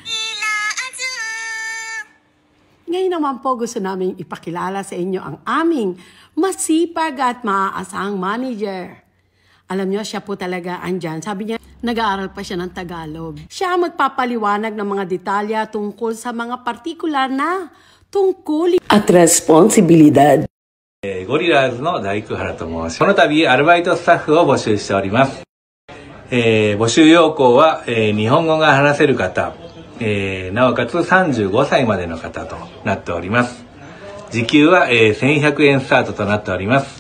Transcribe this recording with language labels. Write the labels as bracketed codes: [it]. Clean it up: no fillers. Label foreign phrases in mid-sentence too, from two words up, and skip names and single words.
[tl] Ngayon naman po gusto namin ipakilala sa inyo ang aming masipag at maaasahang manager. Alam niyo, siya po talaga andyan. Sabi niya, Nag-aaral pa siya ng Tagalog. Siya ang magpapaliwanag ng mga detalya tungkol sa mga partikular na tungkol at responsibilidad. [ja] ゴリラーズの大工原と申します。この度アルバイトスタッフを募集しております。募集要項は、日本語が話せる方、なおかつ35歳までの方となっております。時給は、1100円スタートとなっております。